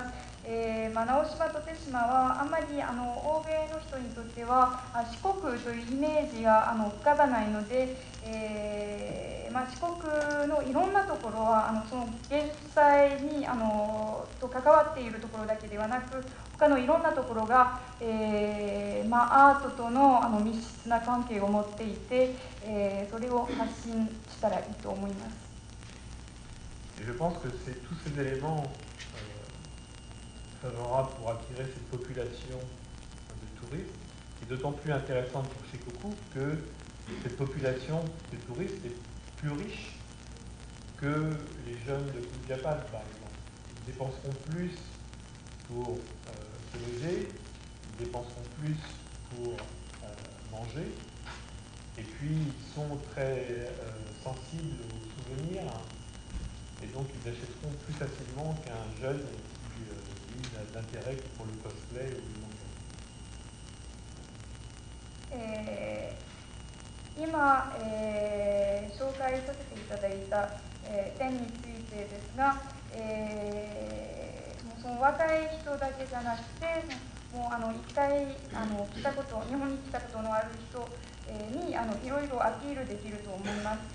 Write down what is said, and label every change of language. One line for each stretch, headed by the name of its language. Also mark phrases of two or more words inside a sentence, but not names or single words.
Japanese: 直島と手島はあんまり欧米の人にとっては四国というイメージが浮かばないので、四国のいろんなところはその芸術祭にと関わっているところだけではなく、他のいろんなところが、アートとの密接な関係を持っていて、それを発信したらいいと思います。
French: Je pense que c'est tous ces éléments favorables pour attirer cette population de touristes, est d'autant plus intéressante pour Shikoku que cette population de touristes est plus riche que les jeunes de Japan, par exemple. Ils dépenseront plus pour se loger, ils dépenseront plus pour manger, et puis ils sont très sensibles aux souvenirs, et donc ils achèteront plus facilement qu'un jeune qui n'a d'intérêt que pour le cosplay ou le manga.
Japanese: 今、紹介させていただいた、点についてですが、もうその若い人だけじゃなくて、もう一回日本に来たことのある人、 にいろいろアピールできると思います。